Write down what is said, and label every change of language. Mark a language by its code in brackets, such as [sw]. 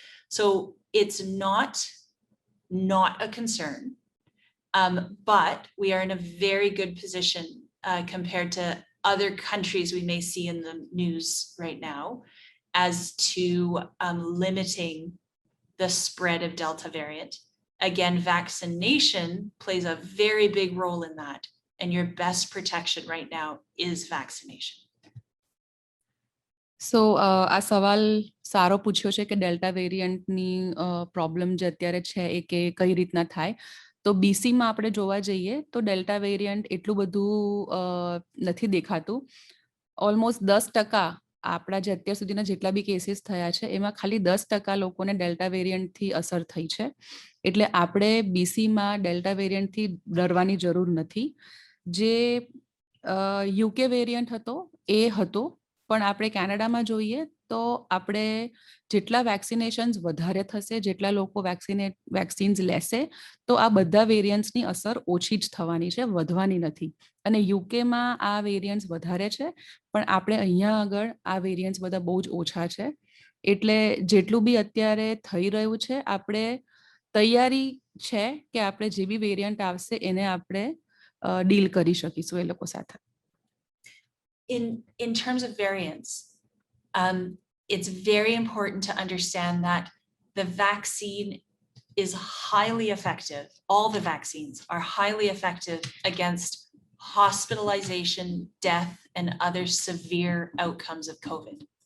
[en] So it's not a concern, but we are in a very good position compared to other countries we may see in the news right now as to limiting the spread of Delta variant. Again, vaccination plays a very big role in that, and your best protection right now is vaccination. [gu] So આ સવાલ સારો પૂછ્યો છે કે delta વેરિયન્ટની problem જે અત્યારે છે એ કે કઈ રીતના થાય. તો બીસીમાં આપણે જોવા જઈએ તો ડેલ્ટા વેરિયન્ટ એટલું બધું નથી દેખાતું. ઓલમોસ્ટ 10% આપણા જે અત્યાર સુધીના જેટલા બી કેસીસ થયા છે એમાં ખાલી 10% લોકોને ડેલ્ટા વેરિયન્ટથી અસર થઈ છે. એટલે આપણે બીસીમાં ડેલ્ટા વેરિયન્ટથી ડરવાની જરૂર નથી. જે યુકે વેરિયન્ટ હતો એ હતો, પણ આપણે કેનેડામાં જોઈએ તો આપણે જેટલા વેક્સિનેશન્સ વધારે થશે, જેટલા લોકો વેક્સિન્સ લેશે, તો આ બધા વેરિયન્ટ્સની અસર ઓછી જ થવાની છે, વધવાની નથી. અને યુકેમાં આ વેરિયન્ટ્સ વધારે છે, પણ આપણે અહીંયા આગળ આ વેરિયન્ટ્સ બધા બહુ જ ઓછા છે. એટલે જેટલું બી અત્યારે થઈ રહ્યું છે, આપણે તૈયારી છે કે આપણે જે બી વેરિયન્ટ આવશે એને આપણે ડીલ કરી શકીશું એ લોકો સાથે. [en] In terms of variants, it's very important to understand that the vaccine is highly effective. All the vaccines are highly effective against hospitalization, death, and other severe outcomes of COVID.